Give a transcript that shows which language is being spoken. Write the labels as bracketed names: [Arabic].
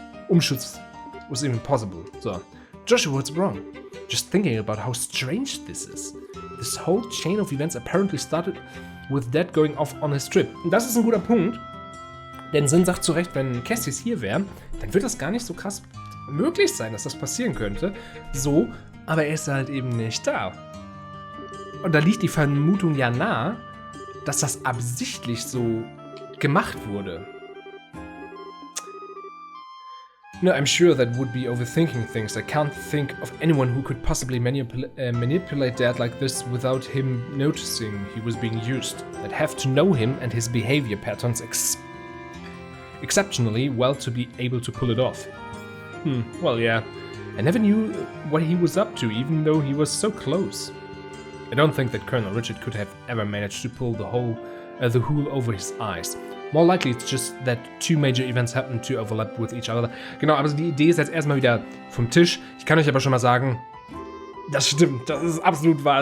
[English] Umschutz was even possible. So, Joshua, what's wrong? Just thinking about how strange this is. This whole chain of events apparently started with Dad going off on his trip. [German] Und das ist ein guter Punkt, denn Sinn sagt zu Recht, wenn Cassis hier wäre, dann wird das gar nicht so krass möglich sein, dass das passieren könnte. So, aber er ist halt eben nicht da. Und da liegt die Vermutung ja nahe, dass das absichtlich so gemacht wurde. [English] No, I'm sure that would be overthinking things. I can't think of anyone who could possibly manipulate Dad like this without him noticing he was being used. I'd have to know him and his behavior patterns exceptionally well to be able to pull it off. Well, yeah. I never knew what he was up to, even though he was so close. I don't think that Colonel Richard could have ever managed to pull the hool over his eyes. More likely it's just that two major events happen to overlap with each other. [German] Genau, aber die Idee ist jetzt erstmal wieder vom Tisch. Ich kann euch aber schon mal sagen, das stimmt, das ist absolut wahr.